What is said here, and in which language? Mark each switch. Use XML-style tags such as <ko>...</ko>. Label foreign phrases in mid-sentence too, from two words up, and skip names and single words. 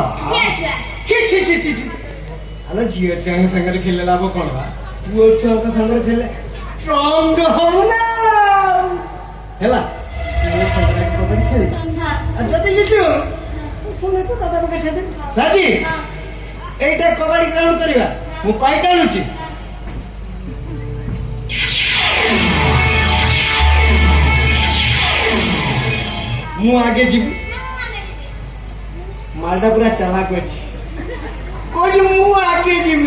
<or>ଛି ଛି ଛି ଛି ଛି। ଆଲୋ ଝିଅ ଛୁଆଙ୍କ ସାଙ୍ଗରେ ଖେଳିଲେ ଲାଭ କଣ ବା? ପୁଅ ଛୁଆଙ୍କ ସାଙ୍ଗରେ ଖେଳିଲେ ଷ୍ଟ୍ରଙ୍ଗ ହବ ନା ହେଲା। ଯଦି ଜିତୁ ତୁମେ ତ ଦାଦା ପାଖେ ଛାଡି ରାଜି। ଏଇଟା କବାଡି ଗ୍ରାଉଣ୍ଡ କରିବା। ମୁଁ କହି ଟାଣୁଛି। ମୁଁ ଆଗେ ଯିବି। ମାଲଟା ପୁରା ଚାଲାକ ଅଛି। କହୁଛି ମୁଁ ଆଗେ ଯିବି।</or>